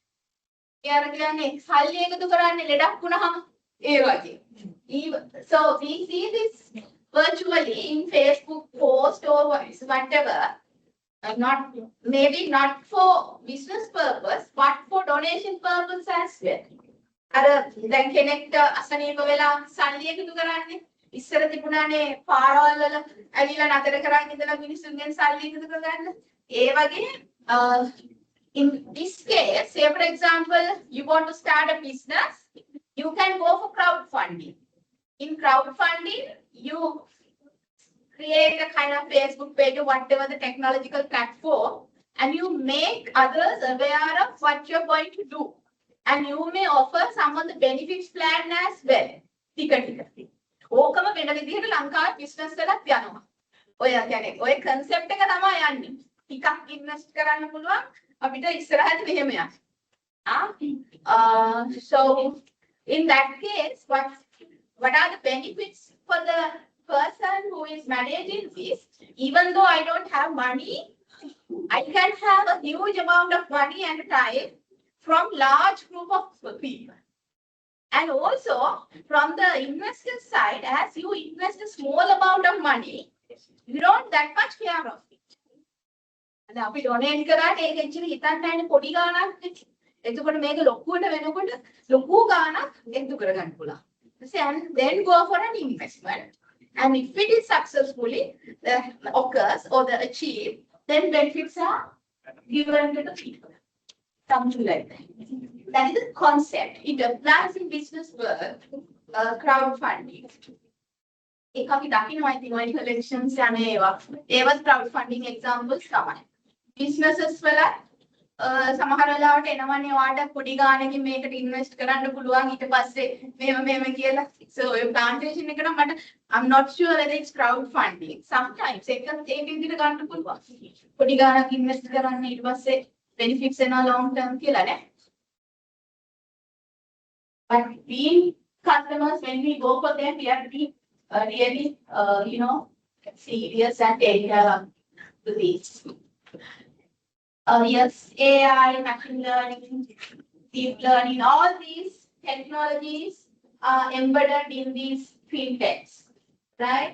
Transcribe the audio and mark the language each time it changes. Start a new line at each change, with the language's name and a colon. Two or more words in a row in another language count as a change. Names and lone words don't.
English: So we see this virtually in Facebook post or whatever. Maybe not for business purpose, but for donation purpose as well.
Sinhala: දැන් කෙනෙක්ට අසනීප වෙලා සල්ලි එකතු කරන්නේ ඉස්සර තිබුණානේ පාරවල් වල ඇවිල්ලා නතර කරන් ඉඳලා මිනිස්සුන්ගෙන් සල්ලි එකතු කරගන්න. ඒ වගේ
English: in this case, say for example, you want to start a business, you can go for crowdfunding. In crowdfunding, you create a kind of Facebook page or whatever the technological platform, and you make others aware of what you're going to do. And you may offer some of the benefits plan as well.
Sinhala: ඕකම වෙන විදිහට ලංකාවේ business වලත් යනවා. ඔය කියන්නේ ඔය concept එක තමයි යන්නේ. ටිකක් invest කරන්න පුළුවන් අපිට ඉස්සරහට මෙහෙම යන්න.
English: So in that case, what are the benefits for the person who is managing this? Even though I don't have money, I can have a huge amount of money and time from large group of people. And also from the investor side, as you invest a small amount of money, you don't that much care of it.
Sinhala: And අපි donate කරාට ඒක ඇක්චුලි හිතන්න නැහැ පොඩි ගාණක්. එතකොට මේක ලොකුවට වෙනකොට ලොකු ගාණක් එකතු කරගන්න පුළුවන්.
English: And then go for an investment. And if it is successfully occurs or the achieved, then benefits are given to the people. Something like that. That is the concept. It applies in business world, crowdfunding. If we talking about elections and crowdfunding examples, businesses
Sinhala: සමහර වෙලාවට එනවනේ ඔයාට පොඩි ගානකින් මේකට ඉන්වෙස්ට් කරන්න පුළුවන් ඊට පස්සේ මෙහෙම කියලා.
English: So
Sinhala: ඔය plantation එක නම් මට
English: I'm not sure whether it's crowd funding.
Sinhala: Sometimes ඒක විදිහට ගන්න පුළුවන්. පොඩි ගානක් ඉන්වෙස්ට් කරන්න ඊට පස්සේ benefits එනවා
English: long term
Sinhala: කියලා නේ.
English: But being customers, when we go for them, we have to be really, serious and take care of these. Yes, AI, machine learning, deep learning, all these technologies are embedded in these fintechs, right?